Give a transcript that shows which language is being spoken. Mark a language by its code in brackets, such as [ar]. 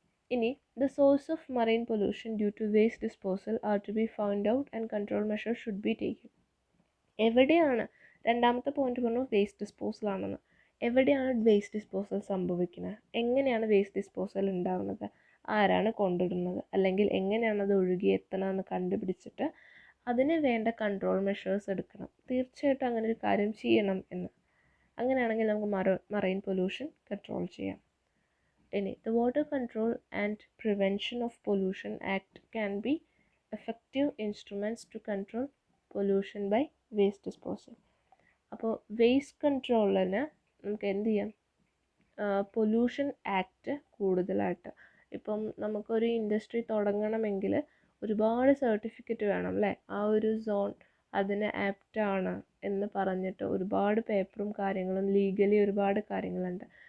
[en] ഇനി the source of marine pollution due to waste disposal are to be found out and control measures should be taken. [ml] എവിടെയാണ് രണ്ടാമത്തെ point പറഞ്ഞു waste disposal ആണെന്ന്. എവിടെയാണ് waste disposal സംഭവിക്കുന്നത്? എങ്ങനെയാണ് waste disposal ഉണ്ടാകുന്നത്? ആരാണ് കൊണ്ടിടുന്നത്? അല്ലെങ്കിൽ എങ്ങനെയാണ് അത് ഒഴുകി എത്തണമെന്ന് കണ്ടുപിടിച്ചിട്ട് അതിന് വേണ്ട കൺട്രോൾ മെഷേഴ്സ് എടുക്കണം. തീർച്ചയായിട്ടും അങ്ങനെ ഒരു കാര്യം ചെയ്യണം എന്ന്. അങ്ങനെയാണെങ്കിൽ നമുക്ക് മറൈൻ പൊല്യൂഷൻ കൺട്രോൾ ചെയ്യാം. [en] ഇനി the Water Control and Prevention of Pollution Act can be effective instruments to control pollution by waste disposal. [ml] അപ്പോൾ വേസ്റ്റ് കൺട്രോളിന് നമുക്ക് എന്ത് ചെയ്യാം? പൊല്യൂഷൻ ആക്ട് കൂടുതലായിട്ട് ഇപ്പം നമുക്കൊരു ഇൻഡസ്ട്രി തുടങ്ങണമെങ്കിൽ ഒരുപാട് സർട്ടിഫിക്കറ്റ് വേണം അല്ലേ? ആ ഒരു സോൺ അതിന് ആപ്റ്റാണ് എന്ന് പറഞ്ഞിട്ട് ഒരുപാട് പേപ്പറും കാര്യങ്ങളും ലീഗലി ഒരുപാട് കാര്യങ്ങളുണ്ട്.